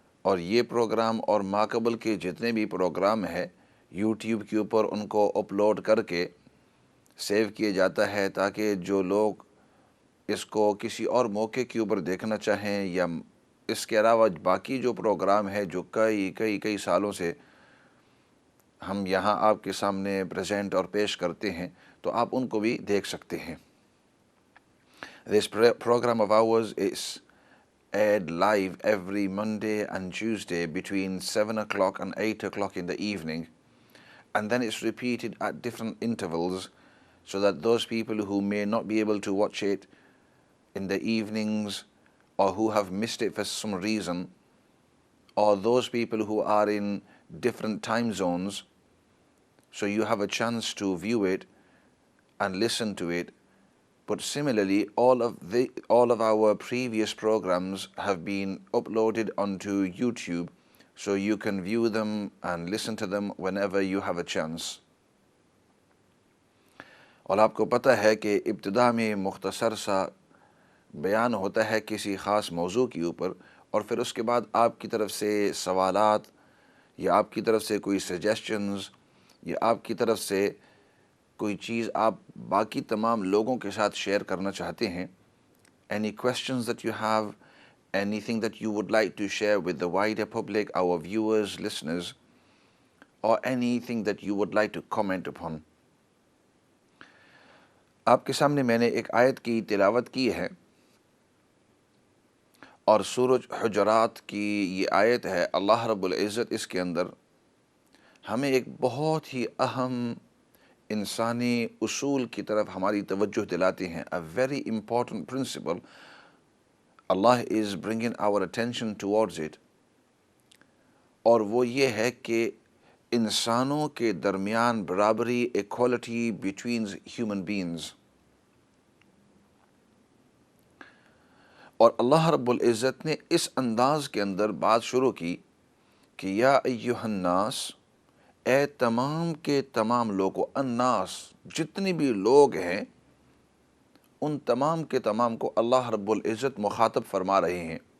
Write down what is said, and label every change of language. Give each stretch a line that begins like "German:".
Urdu: اور یہ پروگرام اور ماقبل کے جتنے بھی پروگرام ہیں یوٹیوب کے اوپر ان کو اپلوڈ کر کے سیو کیا جاتا ہے تاکہ جو لوگ اس کو کسی اور موقع کے اوپر دیکھنا چاہیں یا اس کے علاوہ باقی جو پروگرام ہے جو کئی سالوں سے ہم یہاں آپ کے سامنے پریزنٹ اور پیش کرتے ہیں تو آپ ان کو بھی دیکھ سکتے ہیں.
English: This program of ours is aired live every Monday and Tuesday between 7 o'clock and 8 o'clock in the evening, and then it's repeated at different intervals so that those people who may not be able to watch it in the evenings or who have missed it for some reason, or those people who are in different time zones, so you have a chance to view it and listen to it. But similarly, all of our previous programs have been uploaded onto YouTube, so you can view them and listen to them whenever you have a chance.
Urdu: اور آپ کو پتہ ہے کہ ابتدا میں مختصر سا بیان ہوتا ہے کسی خاص موضوع کے اوپر، اور پھر اس کے بعد آپ کی طرف سے سوالات یا آپ کی طرف سے کوئی سجیشنز یا آپ کی طرف سے کوئی چیز آپ باقی تمام لوگوں کے ساتھ شیئر کرنا چاہتے ہیں.
English: Any questions that you have, anything that you would like to share with the wider public, our viewers, listeners, or anything that you would like to comment upon.
Urdu: آپ کے سامنے میں نے ایک آیت کی تلاوت کی ہے، اور سورۃ حجرات کی یہ آیت ہے. اللہ رب العزت اس کے اندر ہمیں ایک بہت ہی اہم انسانی اصول کی طرف ہماری توجہ دلاتے ہیں.
English: A very important principle. Allah is bringing our attention towards it.
Urdu: اور وہ یہ ہے کہ انسانوں کے درمیان برابری،
English: equality between human beings.
Urdu: اور اللہ رب العزت نے اس انداز کے اندر بات شروع کی کہ یا ایہا الناس، اے تمام کے تمام لوگوں، الناس جتنے بھی لوگ ہیں ان تمام کے تمام کو اللہ رب العزت مخاطب فرما رہے ہیں.